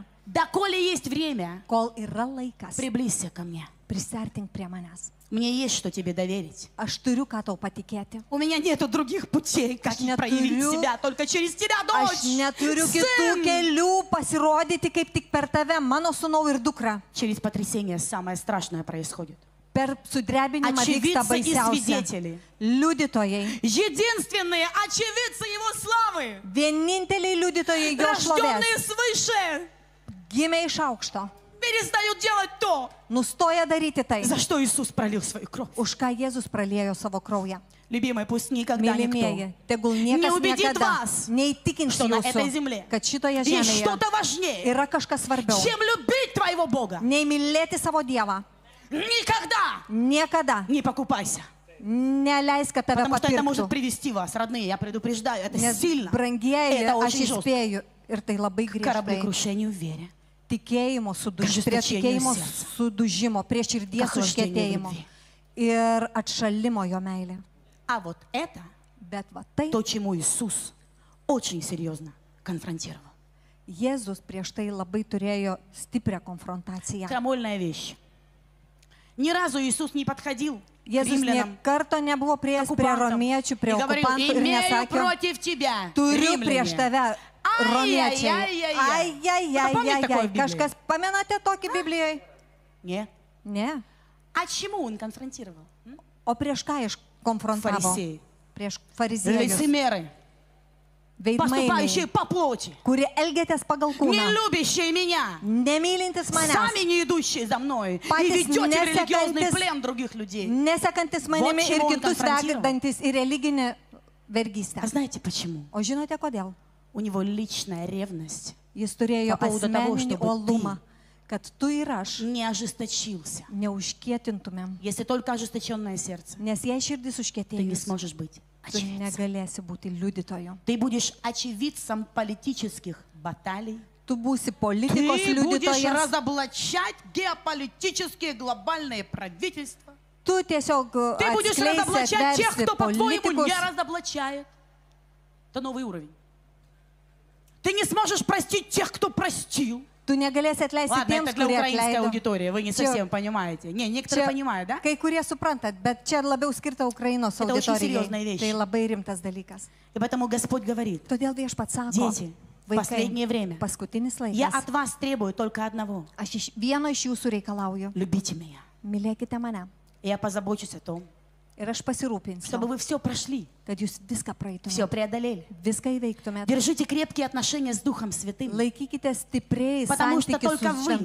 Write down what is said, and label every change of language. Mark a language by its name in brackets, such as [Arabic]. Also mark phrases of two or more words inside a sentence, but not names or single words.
[Russian] доколе есть время, [Lithuanian] kol yra laikas, [Russian] приблизься ко мне. [Lithuanian] prisartink prie manęs. [Russian] Мне есть что тебе доверить. [Lithuanian] Aš turiu ką tau patikėti. [Russian] У меня нету других путей, как [Lithuanian] Aš [Russian] проявить [Lithuanian] neturiu- [Russian] себя, только через тебя, [Lithuanian] Aš [Russian] дочь. [Lithuanian] neturiu kitų [Russian] Сын. [Lithuanian] kelių pasirodyti kaip tik per tave, mano sūnau ir dukra. [Russian] Через потрясение самое страшное происходит. [Lithuanian] Per sudrebinimą vyksta [Russian] Очевидцы и [Lithuanian] baisiausia. [Russian] свидетели. [Lithuanian] Liudytojai, [Russian] Единственные очевидцы Его славы, [Lithuanian] vieninteliai liudytojai jo šlovės, [Russian] рожденные свыше, [Lithuanian] gimė iš aukšto, [Russian] перестают делать то, [Lithuanian] nustoja daryti tai, [Russian] за что Иисус пролил свою кровь. [Lithuanian] už ką Jėzus praliejo savo kraują. [Russian] Любимые, пусть никогда [Lithuanian] Mylimieji, [Russian] никто [Lithuanian] tegul [Russian] не [Lithuanian] niekas [Russian] убедит [Lithuanian] niekada [Russian] вас, [Lithuanian] neįtikins [Russian] что на этой [Lithuanian] jūsų, [Russian] земле [Lithuanian] kad šitoje [Russian] есть [Lithuanian] žemėje [Russian] что-то важнее, [Lithuanian] yra kažkas svarbiau, [Russian] чем любить твоего Бога. [Lithuanian] nei mylėti savo Dievą. [Russian] Никогда [Lithuanian] Niekada [Russian] не покупайся. [Lithuanian] Neleisk, kad tave [Russian] Потому что это может [Lithuanian] papirktų. [Russian] привести вас, родные, я предупреждаю, это [Lithuanian] Nes [Russian] сильно. [Lithuanian] brangieji, [Russian] Это [Lithuanian] aš [Russian] очень жестко. [Lithuanian] įspėju ir tai labai [Russian] К [Lithuanian] griežtai. [Russian] кораблекрушению в вере. [Lithuanian] Tikėjimo prie tikėjimo sudužimo, prie širdies užkietėjimo ir atšalimo jo meilė. [Russian] А вот это [Lithuanian] Bet va tai [Russian] то, чему Иисус очень серьезно конфронтировал. [Lithuanian] Jėzus prieš tai labai turėjo stiprią konfrontaciją. [Russian] Крамольная вещь. Ни разу Иисус не подходил к [Lithuanian] Jėzus [Russian] римлянам, [Lithuanian] nė karto nebuvo [Russian] к [Lithuanian] priėjęs prie [Russian] оккупантам, [Lithuanian] romiečių, [Russian] и [Lithuanian] prie [Russian] говорил: [Lithuanian] okupantų ir [Russian] имею [Lithuanian] nesakė, [Russian] против тебя, [Lithuanian] turiu prieš [Russian] римляне. [Lithuanian] tave romiečiai. [Russian] Ай-яй-яй-яй. Помните такое в Библии? [Lithuanian] Kažkas pamenate tokį Biblijoje? [Russian] Нет. [Lithuanian] Ne. [Russian] А чему он конфронтировал? [Lithuanian] O prieš ką konfrontavo? [Russian] Фарисеи. [Lithuanian] Prieš fariziejus, [Russian] Лицемеры, [Lithuanian] veidmainiai, [Russian] поступающие по плоти, [Lithuanian] kurie elgėtės pagal [Russian] не [Lithuanian] kūną, [Russian] любящие меня, [Lithuanian] nemylintis manęs, [Russian] сами не идущие за мной, и [Lithuanian] Patys [Russian] ведете в религиозный [Lithuanian] nesekantis- [Russian] плен других людей. [Lithuanian] nesekantis manimi [Russian] Вот [Lithuanian] ir [Russian] чему он [Lithuanian] kitus konfrontavo. vedantis į religinę vergystę. [Russian] А знаете почему? [Lithuanian] O žinote kodėl? [Russian] У него личная ревность [Lithuanian] Jis turėjo [Russian] Po поводу того, [Lithuanian] asmeninį [Russian] чтобы [Lithuanian] uolumą, kad tu ir aš [Russian] не ожесточился. [Lithuanian] neužkietintumėm. [Russian] Если только ожесточенное сердце, [Lithuanian] Nes jei širdis [Russian] ты не [Lithuanian] užkietėjus, [Russian] сможешь быть [Lithuanian] tu [Russian] очевидцем. [Lithuanian] negalėsi būti liudytoju. [Russian] Ты будешь очевидцем политических баталий. [Lithuanian] Tu būsi politikos [Russian] Ты будешь [Lithuanian] liudytojas. [Russian] разоблачать геополитические глобальные правительства. [Lithuanian] Tu tiesiog [Russian] Ты будешь [Lithuanian] atskleisi, [Russian] разоблачать тех, [Lithuanian] atversi [Russian] кто, по-твоему, [Lithuanian] politikus. [Russian] не разоблачает. Это новый уровень. Ты не сможешь простить тех, кто простил. [Lithuanian] Tu negalėsi atleisti [Russian] Ладно, [Lithuanian] tiems, [Russian] это для [Lithuanian] kurie [Russian] украинской [Lithuanian] atleido. [Russian] аудитории, вы не [Lithuanian] Čia- [Russian] совсем понимаете. Не, некоторые понимают, да? [Lithuanian] Kai kurie suprantat, bet čia labiau skirta Ukrainos [Russian] Это очень серьезная [Lithuanian] auditorijai. [Russian] вещь. [Lithuanian] Tai labai rimtas dalykas. [Russian] И поэтому Господь говорит: [Lithuanian] Todėl viešpats sako, [Russian] дети, в последнее время [Lithuanian] paskutinis [Russian] я [Lithuanian] laikas. [Russian] от вас требую только одного. [Lithuanian] Aš vieno iš jūsų reikalauju. [Russian] Любите меня. [Lithuanian] Mylėkite mane. [Russian] И я позабочусь о том, [Lithuanian] Ir aš pasirūpinsiu, [Russian] чтобы вы все прошли, [Lithuanian] kad jūs viską [Russian] все [Lithuanian] praeitumėte. [Russian] преодолели. [Lithuanian] Viską įveiktumėte. [Russian] Держите крепкие отношения с Духом Святым. [Lithuanian] Laikykite stipriai [Russian] Потому что [Lithuanian] santykius su [Russian] только вы,